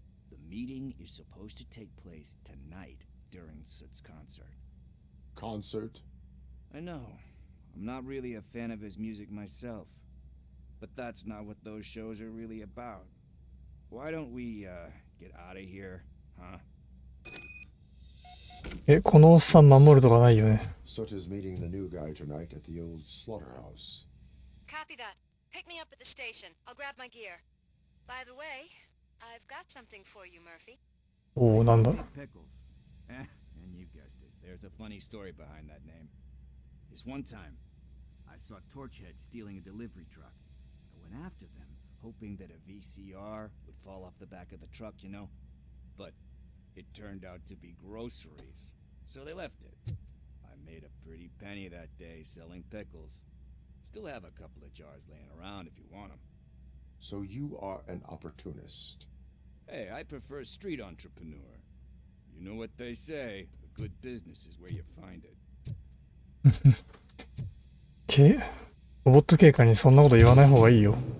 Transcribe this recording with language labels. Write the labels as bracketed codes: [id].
[en] The meeting is supposed to take place tonight during Soot's concert. Concert? I know. I'm not really a fan of his music myself. But that's not what those shows are really about. Why don't we, get out of here, huh? [ja] このおっさん守るとかないよね。 [en] Soot is meeting the new guy tonight at the old slaughterhouse. Copy that. Pick me up at the station. I'll grab my gear. By the way, I've got something for you, Murphy. [ja] おお、なんだろう。 [en] Pickles. And you guessed it. There's a funny story behind that name. This one time, I saw Torchhead stealing a delivery truck. I went after them, hoping that a VCR would fall off the back of the truck, you know? But it turned out to be groceries. So they left it. I made a pretty penny that day selling pickles. Still have a couple of jars laying around if you want them. So you are an opportunist. Hey, I prefer street entrepreneur. You know what they say, the Good business is where you find it. [ja] ロボット警官にそんなこと言わない方がいいよ。